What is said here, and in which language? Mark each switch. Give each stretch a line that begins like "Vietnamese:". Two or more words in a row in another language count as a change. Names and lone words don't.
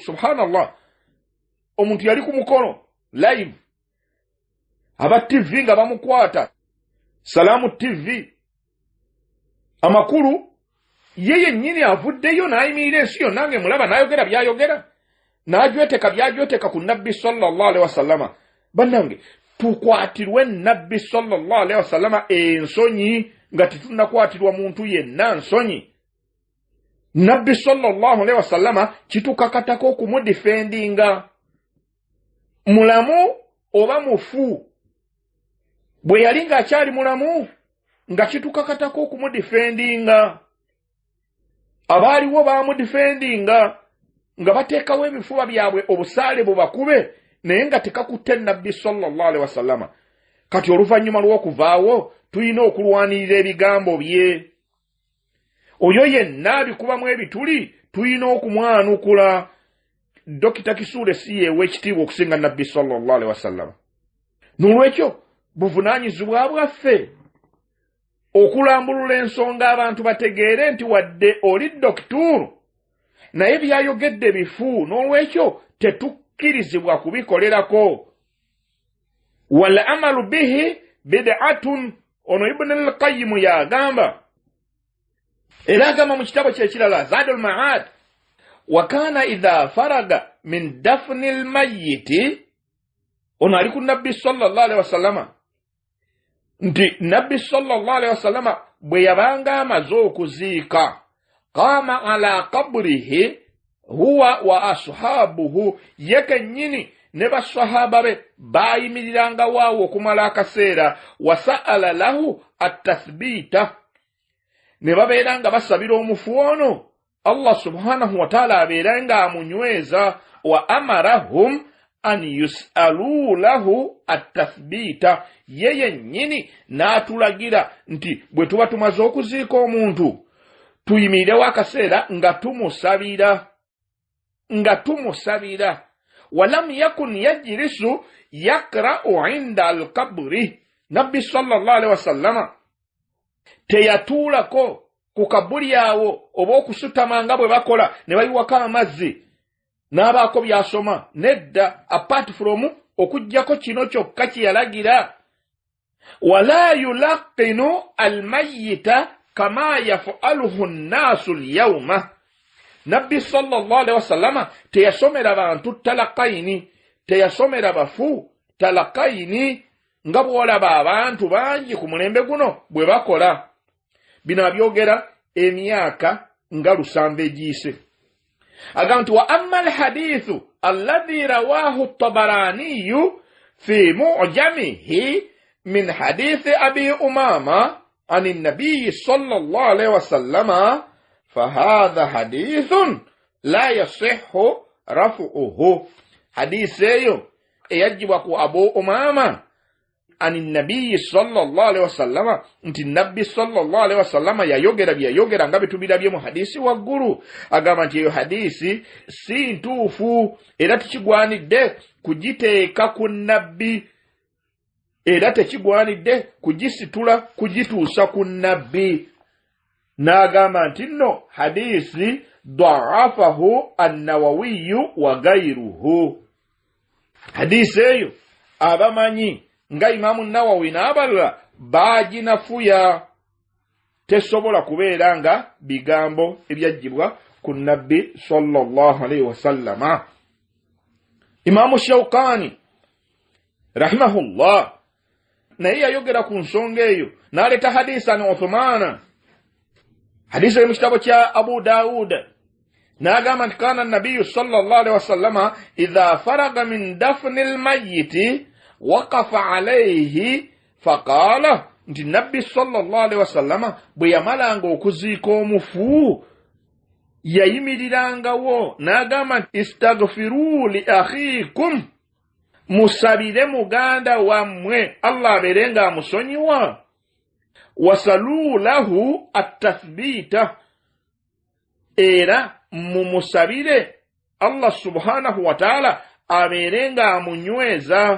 Ganda: Subhanallah, omuntu yali ku mukono live, aba TV nga bamukwata, Salamu TV, amakulu, yeye nnyini avuddeyo n'ayimirira ensi yonna ng'emulaba n'ayogera by'ayogera, n'ajweteka by'ajweteka ku Nabbi
Arabic: صلى الله عليه وسلم.
Ganda: Bannange, tukwatirwe Nabbi
Arabic: صلى الله عليه وسلم
Ganda: ensonyi nga tetunakwatirwa muntu yenna nsonyi. Nabbi
Arabic: صلى الله عليه وسلم
Ganda: kitukakatako okumudifendinga, mulamu oba mufu. Bwe yali ng'akyali mulamu nga kitukakatako okumudifendinga. Abaaliwo baamudifendinga nga bateekawo ebifuba byabwe obusaale bubakube, naye nga tekakutte Nabbi
Arabic: صلى الله عليه وسلم.
Ganda: Kati oluvannyuma lw'okuvaawo tulina okulwanirira ebigambo bye. Oyo yenna abikubamu ebituli tulina okumwanukula. Dokita Kisuule si yeewa ekitiibwa okusinga Nabbi
Arabic: صلى الله عليه وسلم.
Ganda: N'olwekyo buvunaanyizibwa bwaffe okulambulula ensonga abantu bategeere nti wadde oli dokituru naye byayogedde bifu, n'olwekyo tetukkirizibwa kubikolerako.
Arabic: والعمل به بدعة,
Ganda: ono Ibn al-Qayyim yagamba, era agamba mu kitabo kyekirala
Arabic: Zadul Ma'ad, وكان إذا فرغ من دفن الميت,
Ganda: ono ali ku Nabbi
Arabic: صلى الله عليه وسلم,
Ganda: nti Nabbi
Arabic: صلى الله عليه وسلم
Ganda: bwe yabanga amaze okuziika,
Arabic: قام على قبره هو و ashabuhu,
Ganda: ye kennyini ne basahaba be bayimiriranga waawo okumala akaseera,
Arabic: وسأل له التثبيت,
Ganda: ne babeeranga basabira omufu ono Allah
Arabic: سبحانه وتعالى
Ganda: abeeranga amunyweza,
Arabic: وأمرهم أن يسأل له التثبيت,
Ganda: yeye nnyini n'atulagira nti bwe tuba tumaze okuziika omuntu tuyimirirewo akaseera nga tumusabira.
Arabic: ولم يكن يجلس يقرأ عند القبر,
Ganda: Nabbi
Arabic: صلى الله عليه وسلم
Ganda: teyatuulako ku kabuli awo oba okusutama nga bwe bakola ne bayiwako amazzi n'abaako byasoma. Nedda,
English: apart from
Ganda: okujjako kino kyokka kyeyalagira,
Arabic: ولا يلقن الميت كما يفعله الناس اليوم.
Ganda: Nabbi
Arabic: صلى الله عليه وسلم
Ganda: teyasomera bantu talaqayini, teyasomera bafu talaqayini nga bw'olaba abantu bangi ku mulembe guno bwe bakola. Bino abyogera emyaka nga 7 egiise. Agamba nti
Arabic: وأما الحديث الذي رواه الطبراني في معجمه من حديث أبي أمامة أن النبي صلى الله عليه وسلم فهذا حديث لا يصح رفعه.
Ganda: Hadithi eyo eyajibwa ku Abu Umama
Arabic: عن النبي صلى الله عليه وسلم
Ganda: nti Nabbi
Arabic: صلى الله عليه وسلم
Ganda: yayogera byayogera nga bitubirabye mu hadisi waggulu. Agamba nti eyo hadisi si ntuufu era tekigwanidde kugiteeka ku Nabbi, era tekigwanidde kugisitula kugituusa ku Nabbi. N'agamba nti nno hadisi
Arabic: ضعفه النووي وغيره.
Ganda: Hadisi eyo abamanyi nga Imamu Nawawi n'abalala baginafuya, tesobola kubeera nga bigambo ebyajjibwa ku Nabbi
Arabic: صلى الله عليه وسلم.
Ganda: Imamu Shawkani rahimahullah naye yayogera ku nsonga eyo n'aleeta hadisi an Uthman, hadisi mu kitabo kya
Arabic: Abu Daud,
Ganda: n'agamba nti
Arabic: كان النبي صلى الله عليه وسلم إذا فرغ من دفن الميت وقف عليه فقال,
Ganda: nti nabbi
Arabic: صلى الله عليه
Ganda: wasallama bwe yamalanga okuziika omufu yayimirirangawo n'agamba nti
Arabic: استغفروا لأخيكم,
Ganda: musabire muganda wammwe Allah abeerenga amusonyiwa,
Arabic: وسلوا له التثبيت,
Ganda: era mumusabire Allah
Arabic: سبحانه وتعالى
Ganda: abeerenga amunyweza.